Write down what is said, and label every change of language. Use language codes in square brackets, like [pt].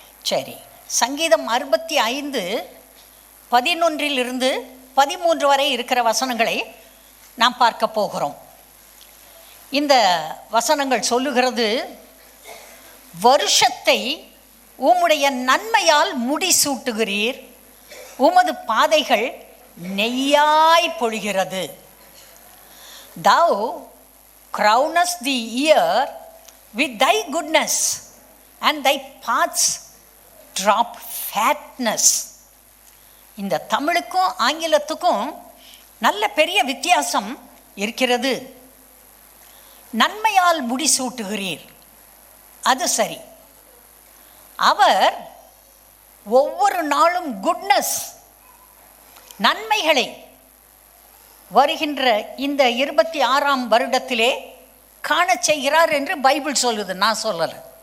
[ta] சரி, சங்கீதம் 65:11-13 வரை இருக்கிற வசனங்களை நாம் பார்க்க போகிறோம். இந்த வசனங்கள் சொல்லுகிறது, வருஷத்தை உம்முடைய நன்மையால் முடிசூட்டுகிறீர், உமது பாதைகள் நெய்யாய் பொழிகிறது. [en] Thou crownest the year with thy goodness, and thy paths drop fatness. [ta] இந்த தமிழுக்கும் ஆங்கிலத்துக்கும் நல்ல பெரிய வித்தியாசம் இருக்கிறது. நன்மையால் முடிசூட்டுகிறீர், அது சரி. அவர் ஒவ்வொரு நாளும் குட்னஸ், நன்மைகளை வருகின்ற இந்த 26ஆம் வருடத்திலே காண செய்கிறார் என்று பைபிள் சொல்லுது, நான் சொல்லலை.